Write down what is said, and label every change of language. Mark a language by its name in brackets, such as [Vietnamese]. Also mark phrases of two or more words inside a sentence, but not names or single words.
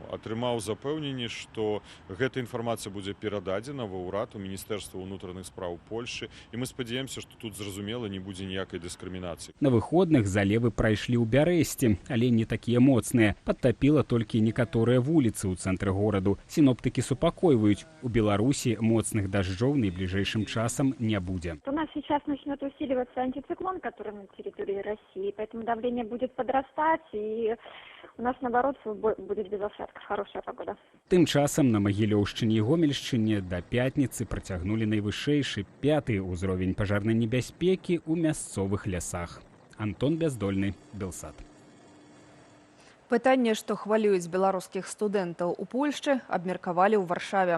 [Belarusian] Атрымаў запэўненне, што гэта інфармацыя будзе перададзена ва ўрад у Міністэрства ўнутраных спраў Польшчы, і мы спадзяемся, што тут зразумела не будзе ніякай дыскрымінацыі. На выходных залевы прайшлі ў Бярэсці, але не такія моцныя. Падтапіла толькі некаторыя вуліцы ў цэнтры гораду. Сіноптыкі супакойваюць, у Беларусі моцных дажджоў найбліжэйшым часам не будзе. [Russian] У нас сейчас начнет усиливаться антициклон, который на территории России, поэтому давление будет подрастать, и у нас, наоборот, будет без осадков, хорошая погода. [Belarusian] Тым часам на Магілёўшчыне і Гомельшчыне да пятніцы працягнулі найвышэйшы 5-й узровень пажарнай небяспекі ў мясцовых лясах. Антон Бяздольны, Белсат. Пытанне, што хвалююць беларускіх студэнтаў у Польшчы, абмеркавалі ў Варшаве.